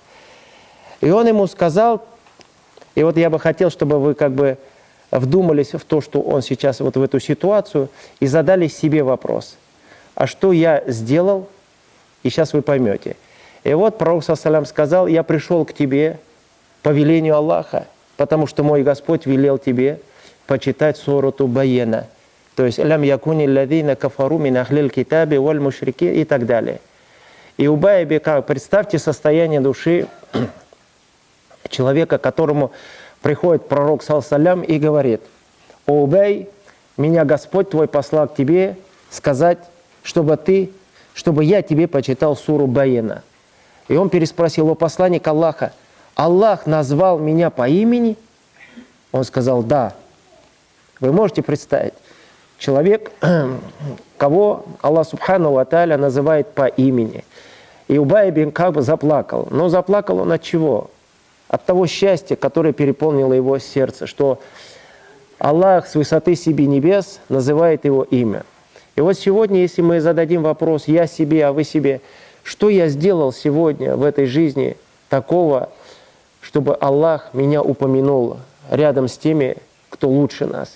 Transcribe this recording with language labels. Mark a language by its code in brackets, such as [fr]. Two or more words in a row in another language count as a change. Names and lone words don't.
[ru] И он ему сказал, и вот я бы хотел, чтобы вы как бы вдумались в то, что он сейчас вот в эту ситуацию, и задали себе вопрос: а что я сделал? И сейчас вы поймете. И вот пророк ﷺ сказал: я пришел к тебе по велению Аллаха, потому что мой Господь велел тебе почитать сурату Баяна, то есть [ar] «لم يكن الذين كفروا من أهل الكتاب والمشركين» [ru] и так далее. И Убай бин Кааб, представьте состояние души человека, которому приходит пророк ﷺ и говорит: «О Убай, меня Господь твой послал к тебе сказать, чтобы я тебе почитал суру Баяна». И он переспросил: о посланник Аллаха, Аллах назвал меня по имени? Он сказал: да. Вы можете представить, человек, кого Аллах [ar] سبحانه وتعالى [ru] называет по имени. И Убай бин Кааб заплакал. Но заплакал он от чего? От того счастья, которое переполнило его сердце, что Аллах с высоты себе небес называет его имя. И вот сегодня, если мы зададим вопрос «я себе, а вы себе», что я сделал сегодня в этой жизни такого, чтобы Аллах меня упомянул рядом с теми, кто лучше нас?